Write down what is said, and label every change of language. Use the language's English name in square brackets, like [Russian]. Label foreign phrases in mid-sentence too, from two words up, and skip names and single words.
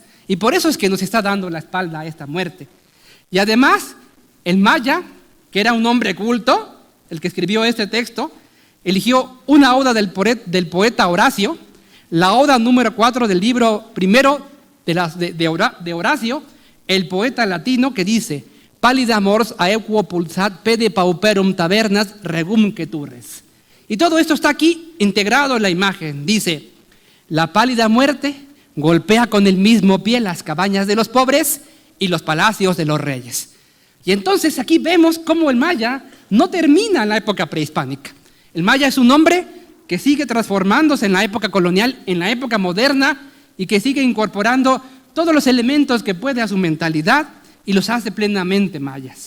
[Spanish] Y por eso es que nos está dando la espalda a esta muerte. Y además, el maya, que era un hombre culto, el que escribió este texto, eligió una oda del poeta Horacio, la oda número 4 del libro primero de Horacio, el poeta latino, que dice: [Latin] pálida mors aequo pulsat pede pauperum tabernas regum queturres. [Spanish] Y todo esto está aquí integrado en la imagen. Dice: la pálida muerte golpea con el mismo pie las cabañas de los pobres y los palacios de los reyes. Y entonces aquí vemos cómo el maya no termina en la época prehispánica. El maya es un hombre que sigue transformándose en la época colonial, en la época moderna, y que sigue incorporando todos los elementos que puede a su mentalidad y los hace plenamente mayas.